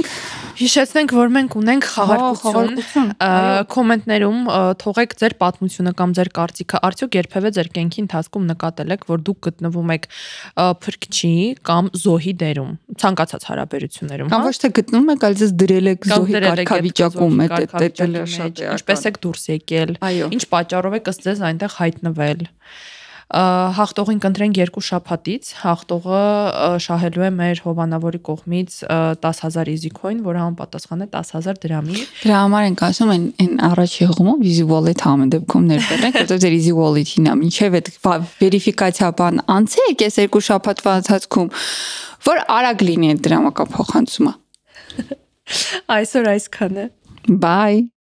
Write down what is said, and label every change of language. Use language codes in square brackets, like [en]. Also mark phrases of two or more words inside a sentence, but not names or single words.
[hy] հիշեցնենք, որ մենք ունենք խաղարկություն, կոմենտներում թողեք ձեր պատմությունը կամ ձեր կարծիքը, արդյոք երբևէ ձեր կյանքի ընթացքում նկատել եք, որ դուք գտնվում եք փրկչի կամ զոհի դերում, ցանկացած հարաբերություններում, կամ ոչ թե գտնվում եք, այլ ձեզ դրել եք զոհի կարգավիճակում, ինչպես եք դուրս եկել, ինչ պատճառով եք ըստ ձեզ այնտեղ հայտնվել։ Հաղթողին կընտրենք 2 շաբաթից, հաղթողը շահելու է մեր հովանավորի կողմից 10,000 easy coin, որը համապատասխան է 10,000 դրամի։ Դրա համար ենք ասում այն առաջի հղումով easy wallet համեն դեպքում ներբեռնեք, որտեղ ձեր easy wallet-ին է, մինչև այդ վերիֆիկացիա բան անցեք այս 2 շաբաթվա ընթացքում, որ արագ լինի այդ դրամական փոխանցումը։ Այսօր այսքանը։ Bye.